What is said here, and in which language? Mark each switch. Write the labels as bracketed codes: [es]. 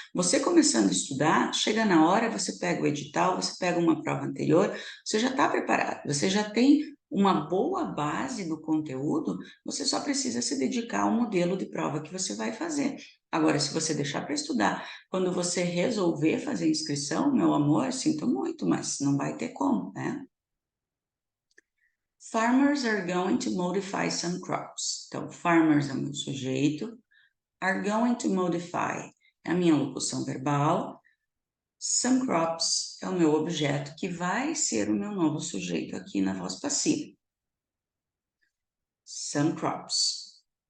[pt] Você começando a estudar, chega na hora, você pega o edital, você pega uma prova anterior, você já está preparado, você já tem uma boa base do conteúdo, você só precisa se dedicar ao modelo de prova que você vai fazer. Agora, se você deixar para estudar, quando você resolver fazer inscrição, meu amor, sinto muito, mas não vai ter como, né? [en] Farmers are going to modify some crops. [pt] Então, farmers é o meu sujeito, are going to modify é a minha locução verbal, some crops é o meu objeto que vai ser o meu novo sujeito aqui na voz passiva. [en] Some crops.